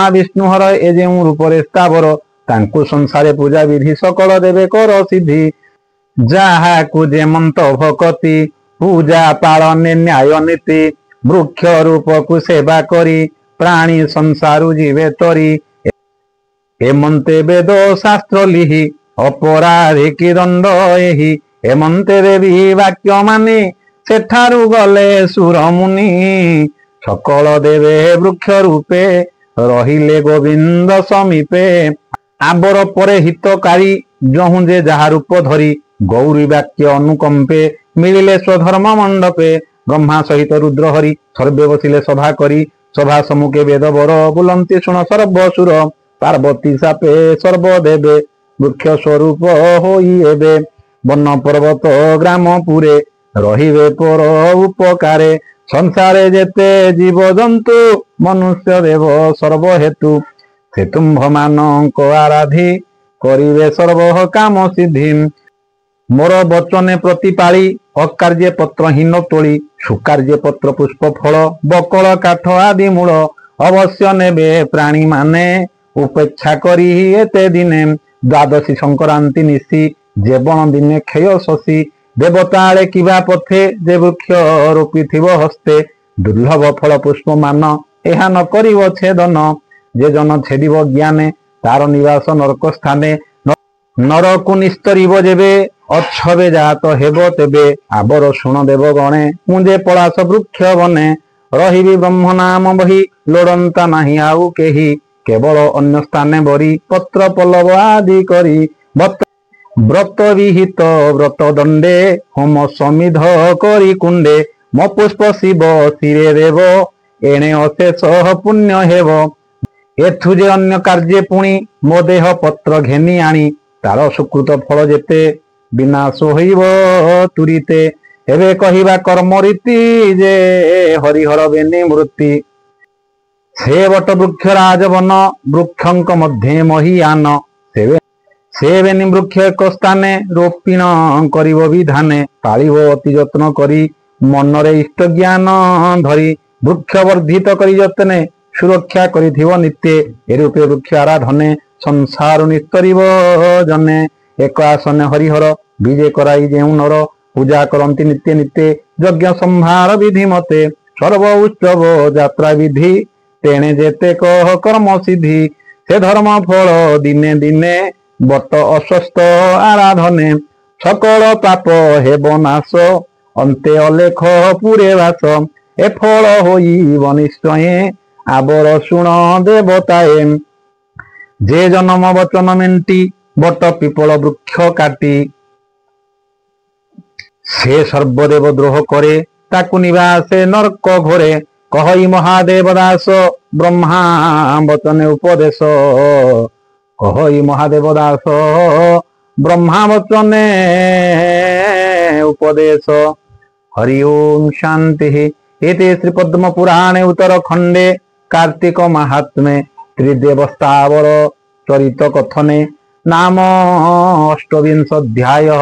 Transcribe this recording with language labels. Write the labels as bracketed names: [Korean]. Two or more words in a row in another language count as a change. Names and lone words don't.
[Odia] ବିଷ୍ଣୁ ହର ଏ ଯେ ରୂପରେ ସ୍ଥାବର ତାଙ୍କୁ ସଂସାରେ ପୂଜା ବିଧି ସକଳ ଦେବେ କର ସିଦ୍ଧି ଯହା କୋ ଯେମନ୍ତ ଭକ୍ତି ପୂଜା ପାଳନେ ନ୍ୟାୟ ନୀତି ବୃକ୍ଷ ରୂପ କୋ ସେବା କରି ପ୍ରାଣୀ ସଂସାରୁ ଜୀବେ ତରି ହେମନ୍ତେ ବେଦ ଶାସ୍ତ୍ର ଲିହି ଅପରାଧୀ କି ଦଣ୍ଡ ଏହି ହେମନ୍ତେ ଦେବୀ ବାକ୍ୟ ମାନି ସେଠାରୁ ଗଲେ ସୁର ମୁନି ସକଳ ଦେବେ ବୃକ୍ଷ ରୂପେ ରହିଲେ ଗୋବିନ୍ଦ ସମୀପେ ଆବର ପରେ ହିତକାରୀ ଯହୁ ଯେ ଯହା ରୂପ ଧରି ଗୌରୀ ବାକ୍ୟ ଅନୁକମ୍ପେ ମିଳିଲେ ସ୍ୱଧର୍ମ ମଣ୍ଡପେ ବ୍ରହ୍ମା ସହିତ ରୁଦ୍ର ହରି ସର୍ବେ ବସିଲେ ସଭା କରି ସଭା ସମ୍ମୁଖେ ବେଦ ବର ବୁଲନ୍ତି ଶୁଣ ସର୍ବସୁର ପାର୍ବତୀ ସାପେ ସର୍ବଦେବେ ବୃକ୍ଷ ସ୍ୱରୂପ ହୋଇ ଏବେ ବନ ପର୍ବତ ଗ୍ରାମ ପୁରେ ରହିବେ ପର ଉପକାରେ ସଂସାରେ ଯେତେ ଜୀବ ଜନ୍ତୁ ମନୁଷ୍ୟ ଦେବ ସର୍ବ ହେତୁ ସେ ତୁମ୍ଭ ମାନକ ଆରାଧି କରିବେ ସର୍ବ କାମ ସିଦ୍ଧି ମୋର ବଚନେ ପ୍ରତିପାଳି ଅକାର୍ଯ୍ୟ ପତ୍ରହୀନ ତୋଳି ସୁକାର୍ଯ୍ୟ ପତ୍ର ପୁଷ୍ପ ଫଳ ବକଳ କାଠ ଆଦି ମୂଳ ଅବଶ୍ୟ ନେବେ ପ୍ରାଣୀ ମାନେ ଉପେକ୍ଷା କରି ଏତେ ଦିନେ ଦ୍ୱାଦଶୀ ସଂକ୍ରାନ୍ତି ନିଶୀ ଯେବଣ ଦିନେ କ୍ଷୟ ଶଶୀ ଦେବତାଳେ କିବା ପଥେ ଯେ ବୃକ୍ଷ ରୋପି ଥିବୋ ହସ୍ତେ ଦୁର୍ଲଭ ଫଳ ପୁଷ୍ପ ମାନ ଏହା ନ କରିବୋ ଛେଦନ ଯେ ଜନ ଛେଦିବ ଜ୍ଞାନେ ତାର ନିବାସ ନରକ ସ୍ଥାନେ ନରକୁ ନିସ୍ତରିବ ଯେବେ ଅଚ୍ଛବେ ଜାତ ହେବ ତେବେ ଆବର ଶୁଣ ଦେବ ଗଣେ ମୁଝେ ପଳାଶ ବୃକ୍ଷ ବନେ ରହିବୀ ବ୍ରହ୍ମ ନାମ ବହି ଲୋଡ଼ନ୍ତା ନାହି ଆଉ କେହି କେବଳ ଅନ୍ୟ ସ୍ଥାନେ ବରି ପତ୍ର ପଲ୍ଲବ ଆଦି କରି ବ୍ରତ ବିହିତ ବ୍ରତ ଦଣ୍ଡେ ହୋମ ସମିଧ କରି କୁଣ୍ଡେ ମ ପୁଷ୍ପ ଶିବ ଶିରେ ଦେବ ଏଣେ ଅଶେଷ ପୁଣ୍ୟ ହେବ ଏଥୁ ଯେ ଅନ୍ୟ କାର୍ଯ୍ୟ ପୁଣି ମୋ ଦେହ ପତ୍ର ଘେନି ଆଣି ତାର ସୁକୃତ ଫଳ ଯେତେ ବିନାଶ ହୋଇବ ତୁରିତେ ଏବେ କହିବା କର୍ମ ରୀତି ଯେ ହରିହର ବେନି ମୃତ୍ୟୁ ସେ ବଟ ବୃକ୍ଷ ରାଜବନ ବୃକ୍ଷଙ୍କ ମଧ୍ୟ ମହୀୟାନ ସେ ବେନି ବୃକ୍ଷ ଏକ ସ୍ଥାନେ ରୋପିଣ କରିବ ବିଧାନେ ପାଳିବ ଅତି ଯତ୍ନ କରି ମନରେ ଇଷ୍ଟ ଜ୍ଞାନ ଧରି ବୃକ୍ଷ ବର୍ଦ୍ଧିତ କରି ଯତ୍ନେ ସୁରକ୍ଷା କରିଥିବ ନିତ୍ୟ ଏରୂପେ ବୃକ୍ଷ ଆରାଧନେ ସଂସାର ନିସ୍ତରିବ ଜନେ ଏକ ଆସନେ ହରିହର ବିଜୟ କରାଇ ଯେଉ ନର ପୂଜା କରତି ନିତ୍ୟ ନିତ୍ୟ ଯଜ୍ଞ ସଂହାର ବିଧି ମତେ ସର୍ବ ଉତ୍ସବ ଯାତ୍ରା ବିଧି ତେଣେ ଯେତେ କହ କର୍ମ ସିଦ୍ଧି ସେ ଧର୍ମ ଫଳ ଦିନେ ଦିନେ ବଟ ଅସ୍ୱସ୍ଥ ଆରାଧନେ ସକଳ ପାପ ହେବ ନାଶ ଅନ୍ତେ ଅଲେଖ ପୁରେ ବାସ ଏ ଫଳ ହୋଇବ ନିଶ୍ଚୟେ ଆବର ଶୁଣ ଦେବତାଏ ଯେ ଜନ୍ମ ବଚନ ମେଣ୍ଟି ବଟ ପିପଳ ବୃକ୍ଷ କାଟି ସେ ସର୍ବଦେବ ଦ୍ରୋହ କରେ ତାକୁ ନିବାସେ ନରକ ଘୋରେ କହଇ ମହାଦେବ ଦାସ ବ୍ରହ୍ମା ବଚନେ ଉପଦେଶ କହଇ ମହାଦେବ ଦାସ ବ୍ରହ୍ମା ବଚନେ ଉପଦେଶ ହରି ଓମ ଶାନ୍ତି। [Sanskrit] इति श्री पद्म पुराणे उत्तरखंडे कार्तिक महात्म्ये त्रिदेवस्थावर चरित कथने नाम अष्टविंशोऽध्यायः।